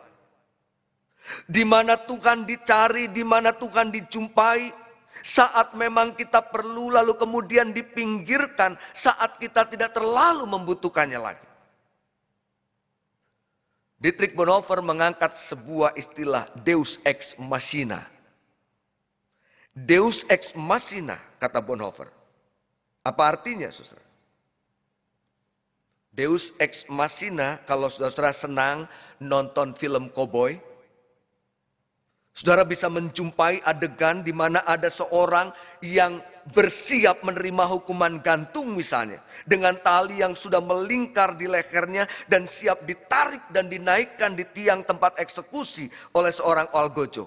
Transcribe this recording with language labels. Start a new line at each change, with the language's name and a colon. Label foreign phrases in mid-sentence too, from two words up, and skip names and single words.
Indonesian: Di mana Tuhan dicari, di mana Tuhan dijumpai, saat memang kita perlu lalu kemudian dipinggirkan saat kita tidak terlalu membutuhkannya lagi. Dietrich Bonhoeffer mengangkat sebuah istilah
Latin: Deus ex machina. Deus ex machina,
Indonesian: kata Bonhoeffer. Apa artinya, saudara?
Latin: Deus ex machina,
Indonesian: kalau saudara senang nonton film koboi, saudara bisa menjumpai adegan di mana ada seorang yang bersiap menerima hukuman gantung misalnya, dengan tali yang sudah melingkar di lehernya dan siap ditarik dan dinaikkan di tiang tempat eksekusi oleh seorang algojo.